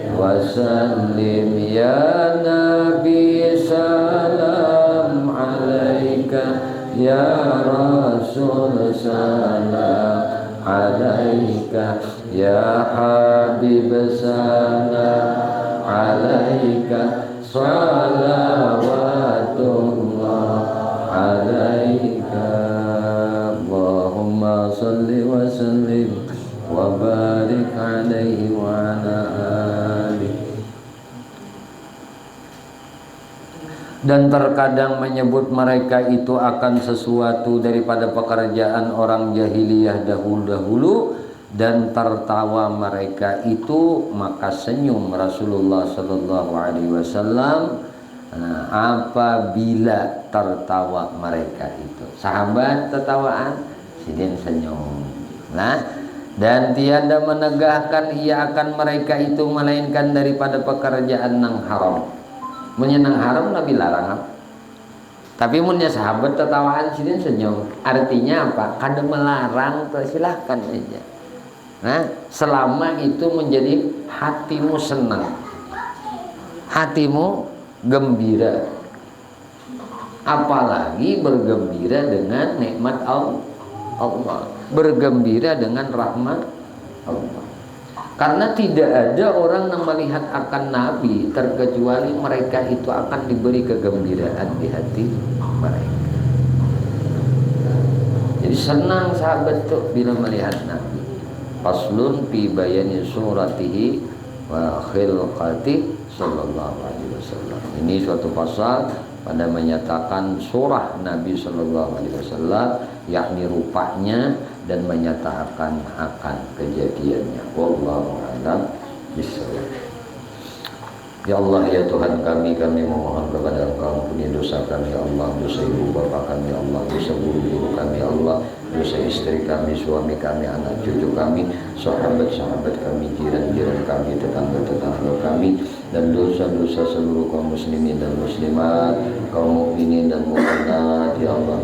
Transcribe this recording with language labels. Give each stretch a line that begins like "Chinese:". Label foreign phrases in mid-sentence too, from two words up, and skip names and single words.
Arabic: وسلم يا نبي سلام عليك يا رسول سلام عليك يا حبيب سلام عليك صلوات الله عليك اللهم صل وسلم وبارك عليه وعلى آله.
Indonesian: Dan terkadang menyebut mereka itu akan sesuatu daripada pekerjaan orang jahiliyah dahulu-dahulu, dan tertawa mereka itu, maka senyum
Arabic: رسول الله صلى الله عليه وسلم
Indonesian: apabila tertawa mereka itu.
Banjar: Sahabat tertawaan, sidin senyum.
Indonesian: Nah, dan tiada menegahkan ia akan mereka itu melainkan daripada pekerjaan nang haram.
Banjar: Menyenang haram Nabi larang. Tapi munnya sahabat tertawaan sidin senyum.
Indonesian: Artinya apa?
Banjar: Kada melarang, silahkan aja.
Indonesian: Nah, selama itu menjadi hatimu senang, hatimu gembira, apalagi bergembira dengan nikmat Allah, bergembira dengan rahmat Allah. Karena tidak ada orang yang melihat akan Nabi terkecuali mereka itu akan diberi kegembiraan di hati mereka. Jadi senang sahabat tuh bila melihat Nabi.
Arabic: فصل في بيان صورته وخلقته صلى الله عليه وسلم.
Indonesian: Ini suatu pasal pada menyatakan surah Nabi
Arabic: صلى الله عليه وسلم,
Indonesian: yakni rupanya, dan menyatakan akan kejadiannya.
Arabic: والله أعلم بالصواب. يا الله,
Indonesian: ya Tuhan kami memohon kepada Engkau, ampuni dosa kami
Arabic: يا الله,
Indonesian: dosa ibu bapa kami
Arabic: يا الله,
Indonesian: dosa guru-guru kami
Arabic: يا الله,
Indonesian: dosa istri kami, suami kami, anak cucu kami, sahabat-sahabat kami, jiran-jiran kami, tetangga-tetangga kami, dan dosa-dosa seluruh kaum muslimin dan muslimat, kaum mukminin dan mukminat
Arabic: يا الله.